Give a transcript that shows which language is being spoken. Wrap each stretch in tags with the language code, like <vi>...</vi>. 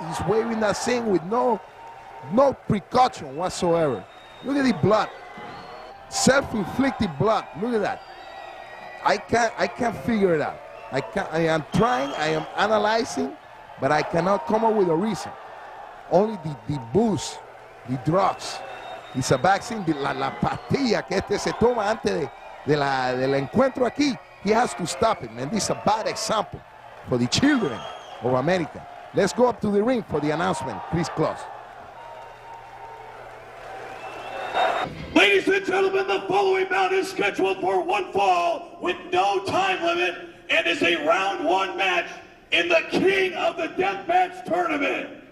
<en>He's waving that thing with no precaution whatsoever. Look at the blood. Self-inflicted blood. Look at that. I can't figure it out. I am trying, I am analyzing, but I cannot come up with a reason. Only the booze, the drugs. It's a vaccine,</en> <es>la pastilla que se toma antes del encuentro aquí.</es> <en>He has to stop it, man. This is a bad example for the children of America. Let's go up to the ring for the announcement. Please close. Ladies and gentlemen, the following bout is scheduled for one fall with no time limit and is a round 1 match in the King of the Deathmatch Tournament.</en>